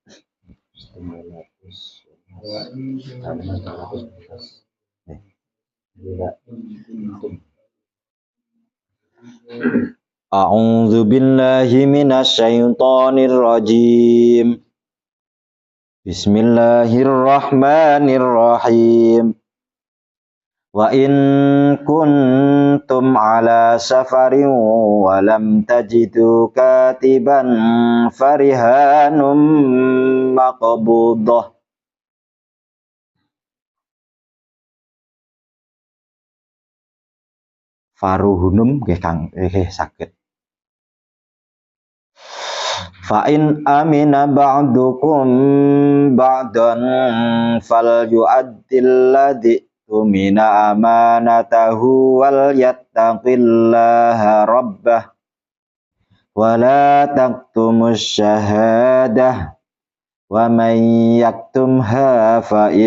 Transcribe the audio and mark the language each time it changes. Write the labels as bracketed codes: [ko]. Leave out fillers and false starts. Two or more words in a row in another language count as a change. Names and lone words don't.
[ar] أعوذ بالله من الشيطان الرجيم. بسم الله الرحمن الرحيم. وإن كنتم على سفر ولم تجدوا كاتبا فرهان مقبوضة. [jv] Faruhunum nggih Kang, saged. [ar] فإن أمن بعضكم بعضا فليؤد الذي اؤتمن أمانته وليتق الله ربه ولا تكتموا الشهادة ومن يكتمها ف